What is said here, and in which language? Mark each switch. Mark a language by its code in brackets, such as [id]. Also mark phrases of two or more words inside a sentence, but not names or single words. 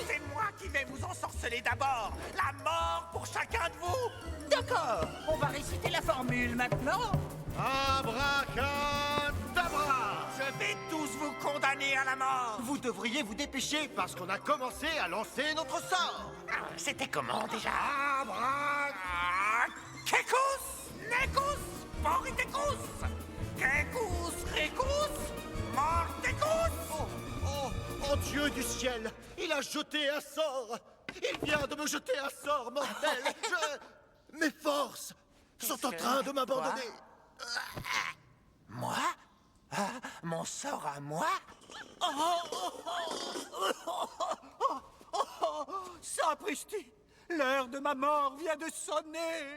[fr] c'est moi qui vais vous ensorceler d'abord! La mort pour chacun de vous! D'accord, on va réciter la formule maintenant. Abracadabra! Je vais tous vous condamner à la mort! Vous devriez vous dépêcher parce qu'on a commencé à lancer notre sort. C'était comment déjà? Abra... Kekus! Nekus! Moritekus! Kekus! Rekus! Mortekus! Oh Dieu du ciel! Il a jeté un sort! Il vient de me jeter un sort mortel! Mes forces sont en train de m'abandonner! Moi? Mon sort à moi? Sapristi, l'heure de ma mort vient de sonner.